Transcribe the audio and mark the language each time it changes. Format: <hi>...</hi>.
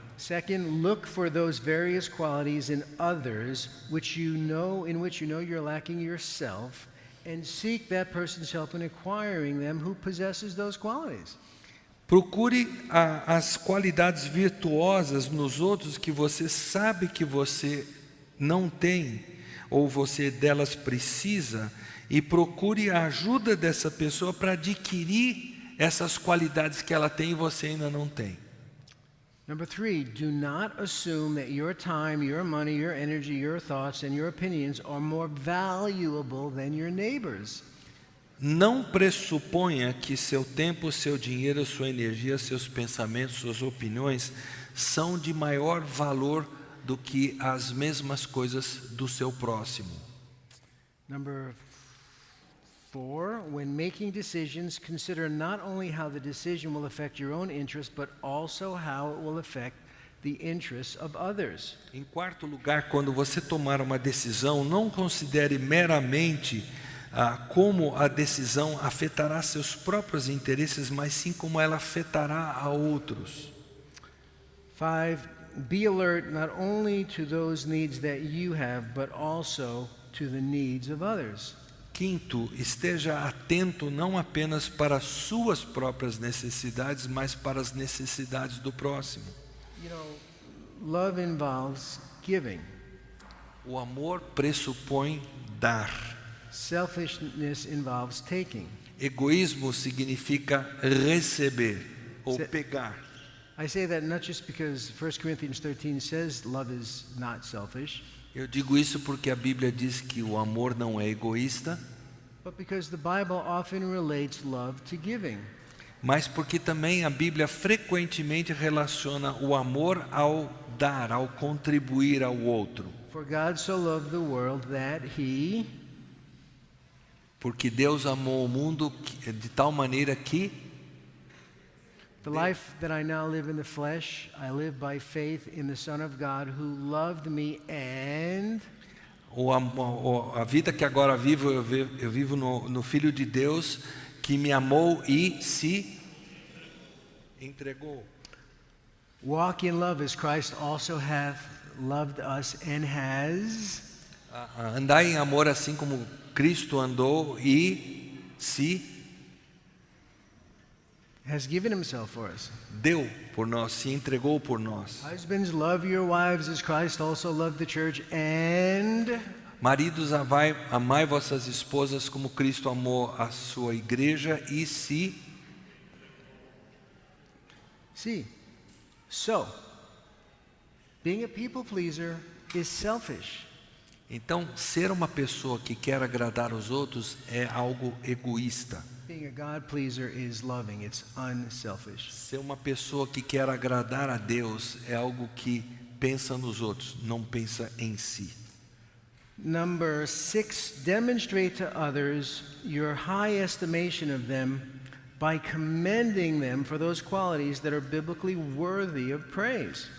<en>Second, look for those various qualities in others in which you know you're lacking yourself, and seek that person's help in acquiring them who possesses those qualities.</en> <pt>Procure as qualidades virtuosas nos outros que você sabe que você não tem ou você delas precisa e procure a ajuda dessa pessoa para adquirir essas qualidades que ela tem e você ainda não tem.</pt> <en>Number 3, do not assume that your time, your money, your energy, your thoughts, and your opinions are more valuable than your neighbor's.</en> <pt>Não pressuponha que seu tempo, seu dinheiro, sua energia, seus pensamentos, suas opiniões são de maior valor do que as mesmas coisas do seu próximo.</pt> <en>Number 4, when making decisions, consider not only how the decision will affect your own interests, but also how it will affect the interests of others.</en> <pt>Em quarto lugar, quando você tomar uma decisão, não considere meramente como a decisão afetará seus próprios interesses, mas sim como ela afetará a outros.</pt> <en>5, be alert not only to those needs that you have, but also to the needs of others.</en> <pt>Quinto, esteja atento não apenas para as suas próprias necessidades, mas para as necessidades do próximo.</pt> <en>You know, love involves giving.</en> <pt>O amor pressupõe dar.</pt> <en>Selfishness involves taking.</en> <pt>Egoísmo significa receber ou pegar.</pt> <en>I say that not just because 1 Corinthians 13 says love is not selfish,</en> <pt>Eu digo isso porque a Bíblia diz que o amor não é egoísta,</pt> <en>but because the Bible often relates love to giving.</en> <pt>mas porque também a Bíblia frequentemente relaciona o amor ao dar, ao contribuir ao outro.</pt> <en>For God so loved the world that he</en> <pt>Porque Deus amou o mundo de tal maneira que</pt> <en>the life that I now live in the flesh, I live by faith in the Son of God who loved me and</en> <pt>a vida que agora vivo, eu vivo no Filho de Deus que me amou e se entregou.</pt> <en>walk in love as Christ also hath loved us and has</en> <pt>Andar em amor assim como Cristo andou e se</pt> <en>given himself for us.</en> <pt>deu por nós, se entregou por nós.</pt> <en>Husbands, love your wives as Christ also loved the church and</en> <pt>Maridos, amai vossas esposas como Cristo amou a sua igreja e se...</pt> <en>see. So, being a people pleaser is selfish.</en> <pt>Então, ser uma pessoa que quer agradar os outros é algo egoísta.</pt> <en>Being a God pleaser is loving. It's unselfish.</en> <pt>Ser uma pessoa que quer agradar a Deus é algo que pensa nos outros, não pensa em si.</pt> <en>Number 6, demonstrate to others your high estimation of them by commending them for those qualities that are biblically worthy of praise.</en>